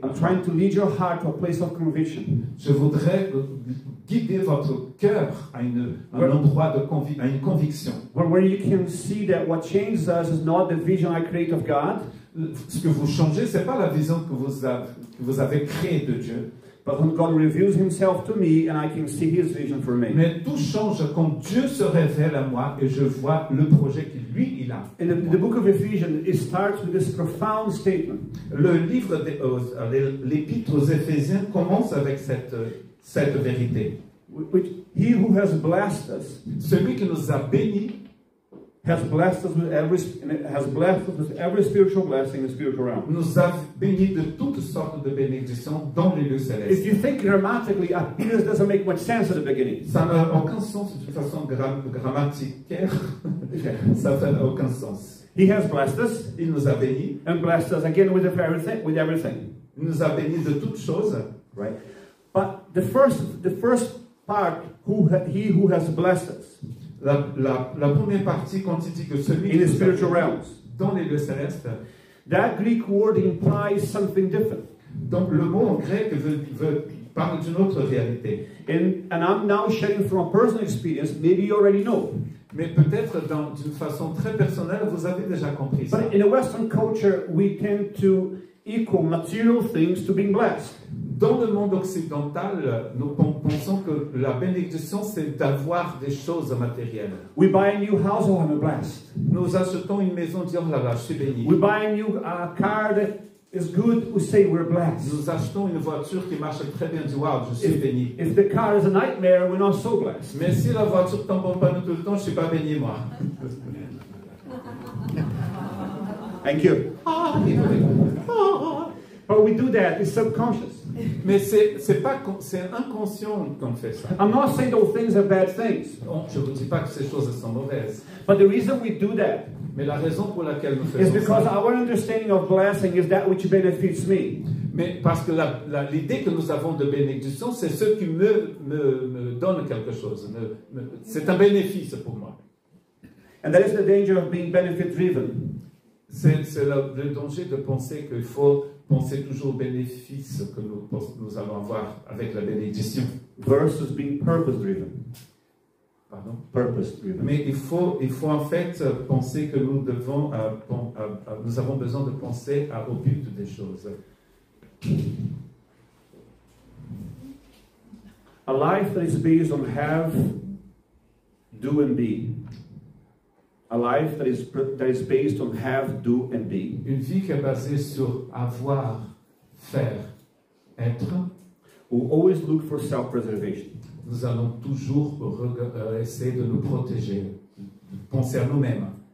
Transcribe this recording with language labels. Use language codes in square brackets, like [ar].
[en] I'm trying to lead your heart to a place of conviction. [fr] Je voudrais guider votre cœur à un endroit à une conviction. [en] Where you can see that what changes us is not the vision I create of God, [fr] Ce que vous changez, ce n'est pas la vision que vous avez créée de Dieu. [en] but when God reveals Himself to me and I can see His vision for me. [fr] Mais tout change quand Dieu se révèle à moi et je vois le projet qu'il lui il a. [en] In the book of Ephesians, it starts with this profound statement. [fr] Le livre l'épître aux Éphésiens commence avec cette vérité. [en] Which He who has blessed us [fr] Celui qui nous a bénis [en] has blessed us with every spiritual blessing in the spiritual realm. [fr] nous a bénis de toutes sortes de bénédictions dans les lieux [en] If [fr] célestes. [en] you think grammatically, this doesn't make much sense at the beginning. [fr] Ça n'a aucun sens de façon grammaticaire. Ça n'a aucun sens. [en] He has blessed us [fr] Il nous a bénis. [en] and blessed us again with everything. [fr] Il nous a bénis de toutes choses. [en] Right? But the first part, He who has blessed us [fr] La première partie, quand il dit que celui [en] in [fr] qui [en] the [fr] nous a [en] spiritual [fr] bénis [en] realms, [fr] dans les lieux célestes, [en] that Greek word implies something different. [fr] donc le mot en grec parle d'une autre réalité. [en] And I'm now sharing from a personal experience, maybe you already know. [fr] Mais peut-être d'une façon très personnelle, vous avez déjà compris ça. [en] But in a Western culture, we tend to equal material things to being blessed. [fr] Dans le monde occidental, nous pensons que la bénédiction, c'est d'avoir des choses matérielles. [en] We buy a new house, oh, I'm blessed. [fr] Nous achetons une maison, disons, oh là là, je suis béni. [en] We buy a new car that is good, we say we're blessed. [fr] Nous achetons une voiture qui marche très bien, dis, wow, je suis béni. [en] If the car is a nightmare, we're not so blessed. [fr] Mais si la voiture tombe en panne tout le temps, je ne suis pas béni, moi. [en] Thank you. But we do that, it's subconscious. [fr] Mais c'est inconscient qu'on fait ça. [en] I'm not saying those things are bad things. [fr] Je ne vous dis pas que ces choses sont mauvaises. [en] But the reason we do that [fr] Mais la raison pour laquelle nous [en] is [fr] faisons [en] because [fr] ça, [en] our understanding of blessing is that which benefits me. [fr] mais parce que l'idée que nous avons de bénédiction, c'est ce qui me donne quelque chose. C'est un bénéfice pour moi. [en] And that is the danger of being benefit driven. [fr] C'est le danger de penser qu'il faut penser toujours aux bénéfices que nous allons avoir avec la bénédiction. [en] Versus being purpose driven. [fr] Pardon. [en] Purpose driven. [fr] Mais il faut en fait penser que nous avons besoin de penser au but des choses. [en] A life that is based on have, do, and be. A life that is based on have, do, and be. [fr] Une vie qui est basée sur avoir, faire, être. [en] Will always look for self-preservation. [fr] Nous allons toujours essayer de nous protéger, de penser à nous-mêmes.